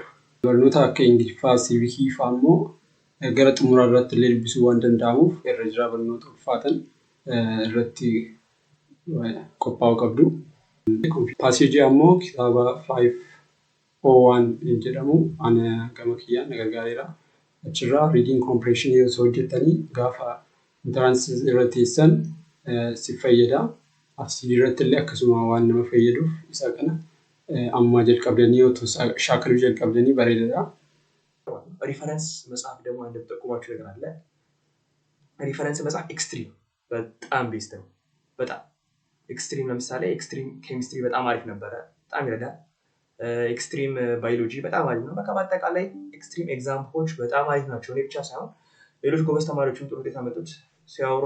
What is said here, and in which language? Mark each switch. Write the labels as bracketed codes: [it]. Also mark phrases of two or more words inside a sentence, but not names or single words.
[om] Barnoota akka Ingiliffaa, Siivikii fa'aa immoo gara xumuraa irratti illee dubbisuu waan danda'amuuf irra jira barnoota ulfaatan irratti qophaa'uu qabdu. Paaseejii ammoo kitaaba 501 jedhamu ana gama kiyyaan na gargaareera. Achirraa [en] reading comprehension [om] osoo hojjettanii gaafa intaraansii irra teessan si fayyada. Afsii irratti illee akkasuma waan nama fayyaduuf isa kana amma jalqabdanii otoo shaakaluu jalqabdanii bareedaadha. [am] ሪፈረንስ መጽሐፍ ደግሞ እንደምጠቁማችሁ ነገር አለ። ሪፈረንስ መጽሐፍ ኤክስትሪም በጣም ቤስት ነው። በጣም ኤክስትሪም ለምሳሌ ኤክስትሪም ኬሚስትሪ በጣም አሪፍ ነበረ፣ በጣም ይረዳል። ኤክስትሪም ባዮሎጂ በጣም አሪፍ ነው። በቃ በአጠቃላይ ኤክስትሪም ኤግዛምፕሎች በጣም አሪፍ ናቸው። እኔ ብቻ ሳይሆን ሌሎች ጎበዝ ተማሪዎችም ጥሩ ውጤት ያመጡት ሲያወሩ